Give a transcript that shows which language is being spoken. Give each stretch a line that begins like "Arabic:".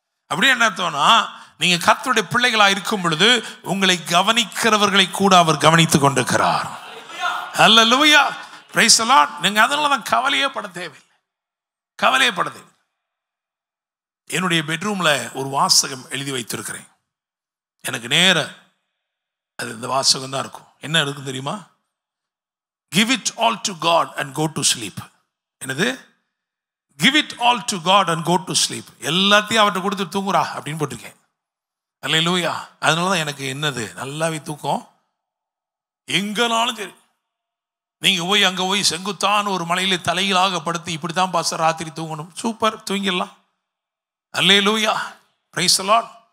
Tamil: அப்படியே என்ன அர்த்தம்னா, நீங்க கர்த்தருடைய பிள்ளைகளா இருக்கும் பொழுது உங்களை கவனிக்கிறவர்களை கூட அவர் கவனித்துக் கொண்டிருக்கிறார். ஹல்லேலூயா.
English: Praise the lord.
Tamil: நீங்க அதனால தான் கவலையே பட தேவையில்லை. கவலையே பட தேவை. என்னுடைய பெட்ரூம்ல ஒரு வாசகம் எழுதி வைத்திருக்கிறேன். எனக்கு நேர அது இந்த வாசகம் தான் இருக்கும். என்ன இருக்கும் தெரியுமா?
English: Give it all to God and go to sleep.
Tamil: என்னது?
English: Give it all to God and go to sleep.
Tamil: எல்லாத்தையும் அவர்கிட்ட கொடுத்து தூங்குறா அப்படின்னு போட்டிருக்கேன். அல்லேலூயா. அதனால தான் எனக்கு என்னது நல்லாவே தூக்கம். எங்கனாலும் சரி, நீங்க போய் அங்க போய் செங்குத்தான ஒரு மலையில தலையிலாக படுத்து இப்படி தான் பாஸ்டர் ராத்திரி தூங்கணும், super, தூங்கிடலாம். Hallelujah.
English: Praise the lord.